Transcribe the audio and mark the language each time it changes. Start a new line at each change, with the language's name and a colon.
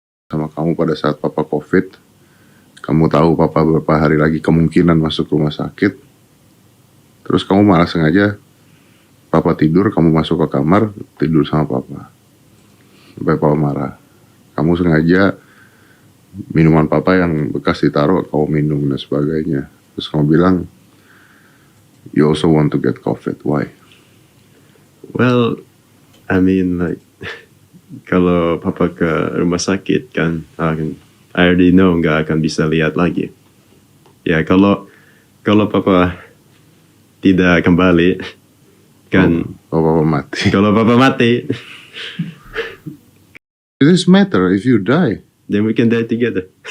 Indonesian: Sama kamu pada saat Papa COVID, kamu tahu Papa beberapa hari lagi kemungkinan masuk rumah sakit. Terus kamu malah sengaja Papa tidur, kamu masuk ke kamar, tidur sama Papa. Sampai Papa marah. Kamu sengaja minuman Papa yang bekas ditaruh, kamu minum dan sebagainya. Terus kamu bilang,
English: you also want to get COVID, why? Well, I mean like
Indonesian: kalau Papa ke rumah sakit kan,
English: I already know
Indonesian: nggak akan bisa lihat lagi. Ya kalau Papa tidak kembali kan, Papa mati. kalau Papa mati,
English: It doesn't matter if you die. then we can die together.